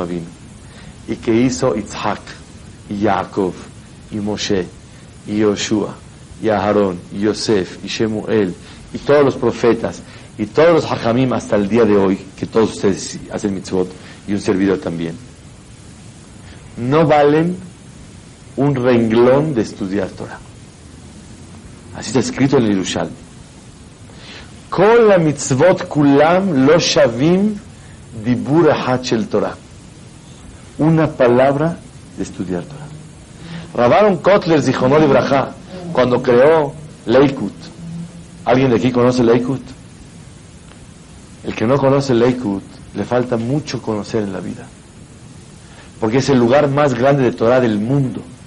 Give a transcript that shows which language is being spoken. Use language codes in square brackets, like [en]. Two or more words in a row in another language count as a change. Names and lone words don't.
[es] Avinu y que hizo Yitzhak y Jacob y Moshe y Yoshua y Aharón y Yosef y Shemuel y todos los profetas y todos los hajamim hasta el día de hoy, que todos ustedes hacen mitzvot y un servidor también, no valen un renglón de estudiar Torah. Así está escrito en el Yerushalmi. [he] כל המצוות כולן לא שוות דיבור אחד של תורה. [es] Una palabra de estudiar Torah. Rav Aaron Kotler [he] זכרונו לברכה, [es] cuando creó Leikut, ¿alguien de aquí conoce Leikut? El que no conoce Leikut, le falta mucho conocer en la vida, porque es el lugar más grande de Torah del mundo.